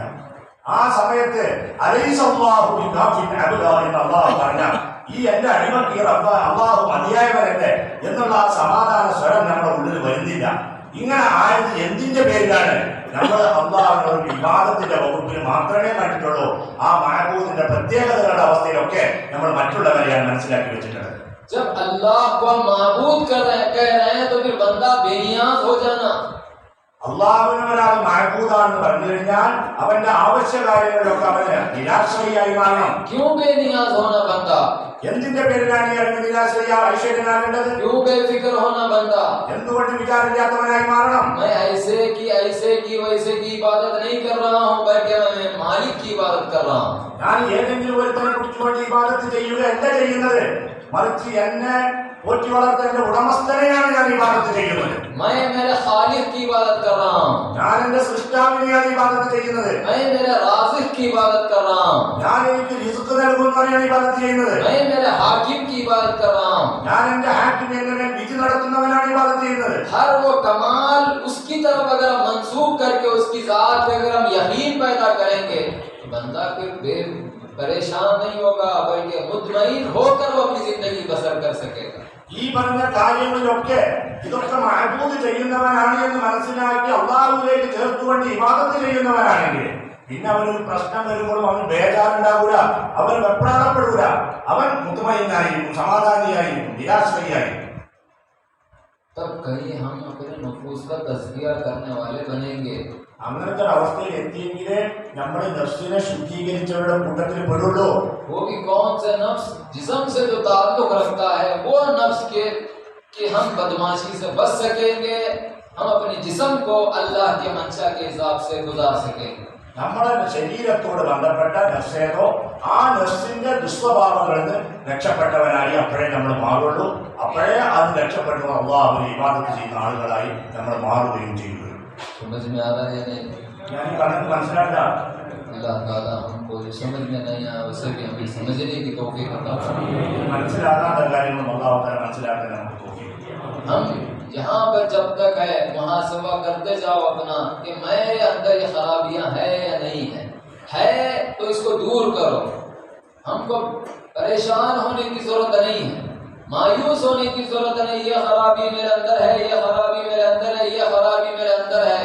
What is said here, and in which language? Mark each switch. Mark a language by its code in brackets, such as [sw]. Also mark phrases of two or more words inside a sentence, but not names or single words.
[ml] ആ സമയത്ത് [ar] أليس الله بكاف عبده [ml] എന്ന് അള്ളാഹു പറഞ്ഞ ഈ എന്റെ അടിമക്ക് അള്ളാഹു മതിയായവരല്ലേ എന്നുള്ള ആ സമാധാന സ്വരം നമ്മുടെ ഉള്ളിൽ വരുന്നില്ല. ഇങ്ങനെ ആയത് എന്തിന്റെ പേരിലാണ്? നമ്മൾ അള്ളാഹുവിനോട് വിവാദത്തിന്റെ വകുപ്പിൽ മാത്രമേ കണ്ടിട്ടുള്ളൂ. ആ മഅബൂദിന്റെ പ്രത്യേകതകളുടെ അവസ്ഥയിലൊക്കെ നമ്മൾ മറ്റുള്ളവരെയാണ് മനസ്സിലാക്കി വെച്ചിട്ടുള്ളത്. [hi] जब अल्लाह को माबूद कह रहे हैं तो फिर बंदा बेनियाज हो जाना। [ml] അള്ളാഹുവിനെ ഒരാൾ മഅബൂദാണെന്ന് പറഞ്ഞു കഴിഞ്ഞാൽ അവന്റെ ആവശ്യ കാര്യങ്ങളിലൊക്കെ അവന് നിരാശ്രയിയായി മാറണം. [hi] क्यों बेनियाज होना बंदा? [ml] എന്തിന്റെ പേരിലാണ് അവന് ഐശ്വര്യനാകേണ്ടത്? [hi] क्यों बेफिक्र होना बंदा? [ml] എന്തുകൊണ്ട് വിചാരമില്ലാത്തവനായി മാറണം? [hi] मैं ऐसे की वैसे की इबादत नहीं कर रहा हूँ, बल्कि मैं मालिक की इबादत कर रहा हूँ। [ml] ഞാൻ ഏതെങ്കിലും ഒരുത്തനെ കുറിച്ചുകൊണ്ട് ഇബാദത്ത് ചെയ്യുകയല്ല ചെയ്യുന്നത്, മറിച്ച് എന്നെ പോറ്റി വളർത്തന്റെ ഉടമസ്ഥനെയാണ് ഞാൻ ഇബാദത്ത് ചെയ്യുന്നത്. [hi] मैं मेरे खालिक की इबादत कर रहा हूँ। [ml] ഞാൻ എന്റെ സൃഷ്ടാവിനെയാണ് ഇബാദത്ത് ചെയ്യുന്നത്. [hi] मैं मेरे राज़िक की इबादत कर रहा हूँ। [ml] ഞാൻ എനിക്ക് റിസ്ക് നൽകുന്നവരെയാണ് ഇബാദത്ത് ചെയ്യുന്നത്. [hi] मैं मेरे हाकिम की इबादत कर रहा हूँ। [ml] ഞാൻ എന്റെ ഹാക്കിം എന്നെ വിധി നടത്തുന്നവനാണ് ഇബാദത്ത് ചെയ്യുന്നത്. [hi] हर वो कमाल उसकी तरफ अगर हम मंसूब करके उसकी जात पे अगर हम यकीन पैदा करेंगे तो बंदा फिर परेशान नहीं होगा, बल्कि मुतमईन होकर वो अपनी जिंदगी बसर कर सकेगा। [ml] ഈ പറഞ്ഞ കാര്യങ്ങളിലൊക്കെ ഇതൊക്കെ മഅബൂദ് ചെയ്യുന്നവനാണ് എന്ന് മനസ്സിലാക്കി അള്ളാഹുവിലേക്ക് ചേർത്തുകൊണ്ട് ഇബാദത്ത് ചെയ്യുന്നവനാണെങ്കിൽ പിന്നെ അവനൊരു പ്രശ്നം വരുമ്പോഴും അവൻ ബേജാറുണ്ടാകൂല, അവൻ വെപ്രാളപ്പെടൂല, അവൻ മുത്മയിനായിരിക്കും, സമാധാനിയായിരിക്കും, നിരാശ്രയിയായിരിക്കും. [hi] तब कहीं हम अपने नफूस का तज़किया करने वाले बनेंगे। [ml] അങ്ങനത്തെ അവസ്ഥയിൽ എത്തിയെങ്കിലേ നമ്മുടെ നഫ്സിനെ ശുദ്ധീകരിച്ചവരുടെ കൂട്ടത്തിൽ പെടുള്ളൂ. [hi] वो भी कौन से नफ्स? जिस्म से जो ताल्लुक रखता है वो नफ्स के कि हम बदमाशी से बच सकेंगे, हम अपने जिस्म को अल्लाह के मंशा के हिसाब से गुजार सकेंगे। [ml] നമ്മുടെ ശരീരത്തോട് ബന്ധപ്പെട്ട നഫ്സേതോ ആ നഫ്സിന്റെ ദുസ്വഭാവങ്ങളിൽ നിന്ന് രക്ഷപ്പെട്ടവനായി അപ്പോഴേ നമ്മൾ മാറുള്ളൂ. അപ്പോഴേ അത് രക്ഷപ്പെട്ടു അള്ളാഹുവിനെ ഇബാദത്ത് ചെയ്യുന്ന ആളുകളായി നമ്മൾ മാറുകയും ചെയ്യുള്ളൂ. [hi] समझ में आ रहा है या नहीं? [ml] ഞാൻ ഈ പറഞ്ഞത് മനസ്സിലാക്കാം. [hi] अल्लाह ताला हमको जो समझ में नहीं आया उसे भी हमें समझने की तौफीक अता फरमाए। [ml] മനസ്സിലാകാത്ത കാര്യങ്ങളും അള്ളാഹു തആല മനസ്സിലാക്കാൻ നമുക്ക് തൗഫീഖ് ചെയ്യട്ടെ. [hi] हम यहाँ पर जब तक है मुहासबा करते जाओ अपना कि मेरे अंदर ये खराबियां है या नहीं है तो इसको दूर करो। हमको परेशान होने की जरूरत नहीं है, मायूस होने की जरूरत नहीं। ये खराबी मेरे अंदर है, ये खराबी मेरे अंदर है, ये खराबी मेरे अंदर है।